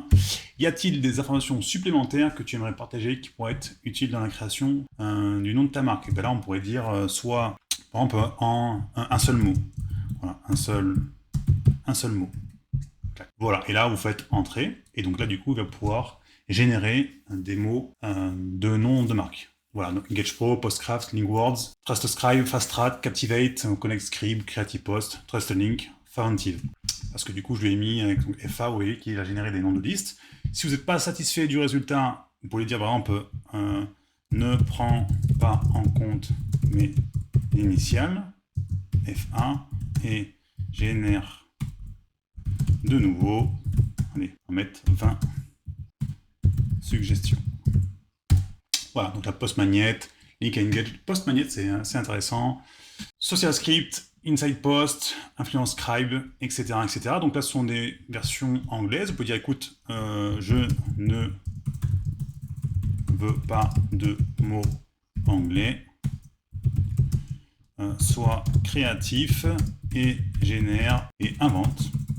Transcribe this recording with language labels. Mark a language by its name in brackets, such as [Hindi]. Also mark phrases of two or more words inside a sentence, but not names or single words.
[French] Y a-t-il des informations supplémentaires que tu aimerais partager qui pourraient être utiles dans la création du nom de ta marque? Et bien là, on pourrait dire soit, par exemple, en un seul mot. Voilà, un seul mot. Voilà, et là, vous faites entrer, et donc là, du coup, il va pouvoir générer des mots de nom de marque. Voilà, donc Engage Pro, Postcraft, Linkwords, TrustScribe, FastStrat, Captivate, ConnectScribe, Creative Post, TrustLink, Faventive. Parce que du coup, je lui ai mis avec donc FA, vous voyez, qui a généré des noms de listes. Si vous n'êtes pas satisfait du résultat, vous pouvez dire par exemple ne prends pas en compte mes initiales, F1, et génère de nouveau, allez, on va mettre 20 suggestions. Voilà, donc la post-magnet, link engage. Post-magnet, c'est intéressant. Social script, inside post, influence scribe, etc., etc. Donc là, ce sont des versions anglaises. Vous pouvez dire, écoute, je ne veux pas de mots anglais. Sois créatif et génère et invente.